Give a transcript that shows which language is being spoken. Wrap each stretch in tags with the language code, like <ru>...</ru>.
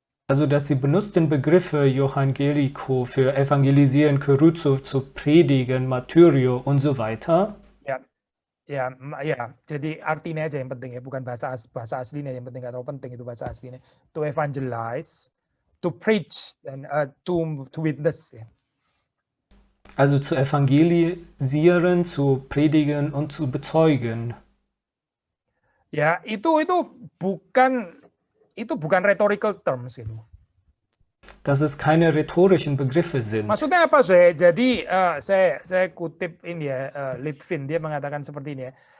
<de>Also, dass die benutzten Begriffe Evangelico für evangelisieren, Caruso zu predigen, Martyrio und so weiter.</de> <id>Ya, jadi artinya aja yang penting ya, bukan bahasa aslinya yang penting, nggak terlalu penting itu bahasa aslinya.</id> <en>To evangelize, to preach, dan to witness ya.</en> <de>Also zu evangelisieren, zu predigen und zu bezeugen.</de> <id>Ya, itu bukan rhetorical terms gitu.</id> <de>Dass es keine rhetorischen Begriffe sind.</de> <id>Maksudnya apa, saya? Jadi saya kutip ini ya, Litvin, dia mengatakan seperti ini ya.</id>